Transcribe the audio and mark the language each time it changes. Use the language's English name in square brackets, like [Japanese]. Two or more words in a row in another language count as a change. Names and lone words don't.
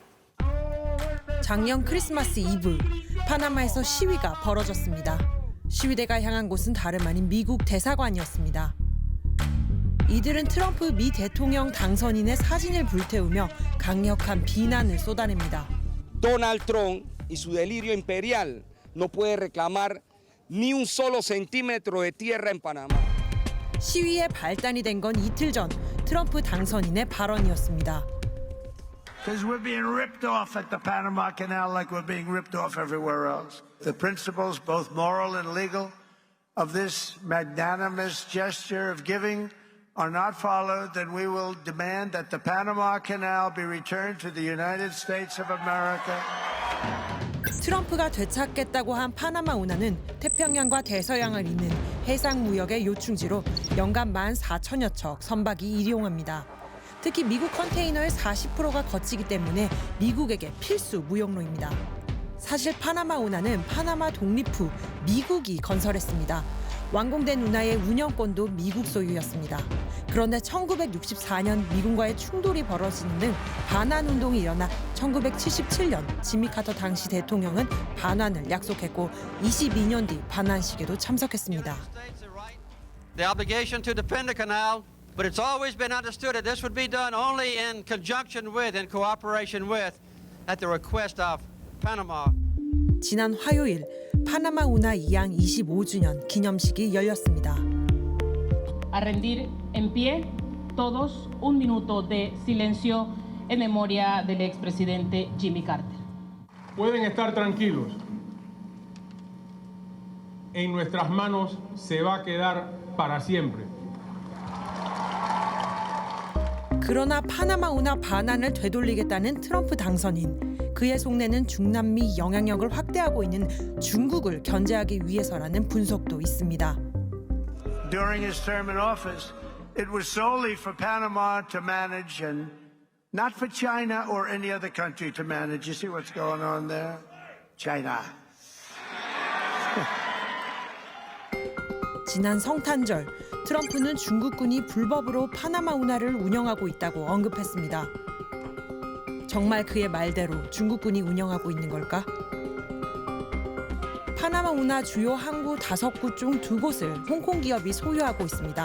[Korean] 작년 크리스마스 이브, 파나마에서 시위가 벌어졌습니다. 시위대가 향한 곳은 다름 아닌 미국 대사관이었습니다. 이들은 트럼프 미 대통령 당선인의 사진을 불태우며 강력한 비난을 쏟아냅니다. [Spanish] Donald Trump y su delirio imperial no puede reclamar ni un solo centímetro de tierra en Panamá. [Korean] 시위의 발단이 된 건 이틀 전 트럼프 당선인의 발언이었습니다. [English] Because we're being ripped off at the Panama Canal like we're being ripped off everywhere else. The principles, both moral and legal, of this magnanimous gesture of giving are not followed, then we will demand that the Panama Canal be returned to the United States of America. [Korean] 트럼프가 되찾겠다고 한 파나마 운하는 태평양과 대서양을 잇는 해상 무역의 요충지로 연간 14,000여 척 선박이 이용합니다. 특히 미국 컨테이너의 40%가 거치기 때문에 미국에게 필수 무역로입니다. 사실 파나마 운하는 파나마 독립 후 미국이 건설했습니다. 완공된 운하의 운영권도 미국 소유였습니다. 그런데 1964년 미군과의 충돌이 벌어지는 등 반환 운동이 일어나 1977년 지미 카터 당시 대통령은 반환을 약속했고 22년 뒤 반환식에도 참석했습니다. [English] The obligation to defend the canal, but it's always been understood that this would be done only in conjunction with and cooperation with, at the request of Panama. [Korean] 지난 화요일 파나마 운하 이양 25주년 기념식이 열렸습니다. [Spanish] A rendir en pie todos un minuto de silencio en memoria del expresidente Jimmy Carter. Pueden estar tranquilos. En nuestras manos se va a quedar para siempre. [Korean] 그러나 파나마 운하 반환을 되돌리겠다는 트럼프 당선인. 그의 속내는 중남미 영향력을 확대하고 있는 중국을 견제하기 위해서라는 분석도 있습니다. [English] During his term in office, it was solely for Panama to manage and not for China or any other country to manage. You see what's going on there? China. [Korean] 지난 성탄절, 트럼프는 중국군이 불법으로 파나마 운하를 운영하고 있다고 언급했습니다. 정말 그의 말대로 중국군이 운영하고 있는 걸까? 파나마 운하 주요 항구 5곳 중 2곳을 홍콩 기업이 소유하고 있습니다.